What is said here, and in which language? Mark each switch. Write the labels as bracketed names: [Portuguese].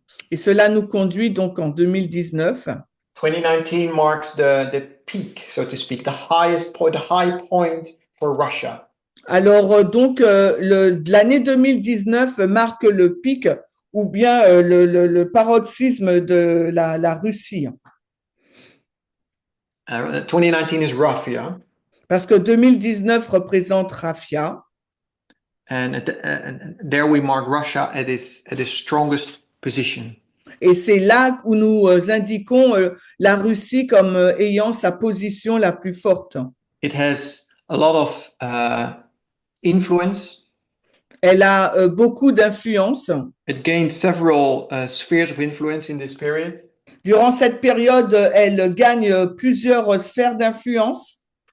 [French] Et cela nous conduit donc en 2019. [English] 2019 marks the peak, so to speak, the high point for Russia. [French] Alors donc l'année 2019 marque le pic ou bien le paroxysme de la Russie. [English] 2019 is rough, yeah. [French] Parce que 2019 représente Rafia. [English] And there we mark Russia at its strongest position. [French] Et c'est là où nous indiquons la Russie comme ayant sa position la plus forte. [English] It has a lot of influence. [French] Elle a beaucoup d'influence. [English] It gained several spheres of influence in this period. [French] Durant cette période, elle gagne plusieurs sphères d'influence.